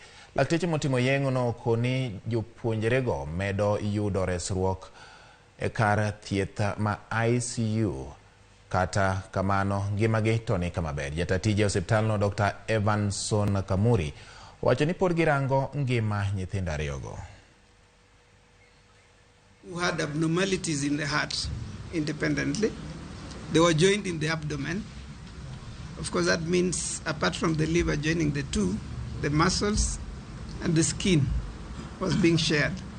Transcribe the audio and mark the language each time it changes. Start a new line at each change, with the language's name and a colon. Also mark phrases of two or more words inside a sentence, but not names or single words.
Luo (Kenya and Tanzania): Lakteche motimo yeng'ono koni jopuonjrego medo yudo resruok e kar thieth ma ICU. Kata kamano ngimagi to ni kama ber. Jatatije osiptalno Dr. Evanson Kamuri wacho ni pod girango ngima nyithindo ariyogo.
English: Who had abnormalities in the heart independently. They were joined in the abdomen. Of course, that means apart from the liver joining the two, the muscles and the skin was being shared.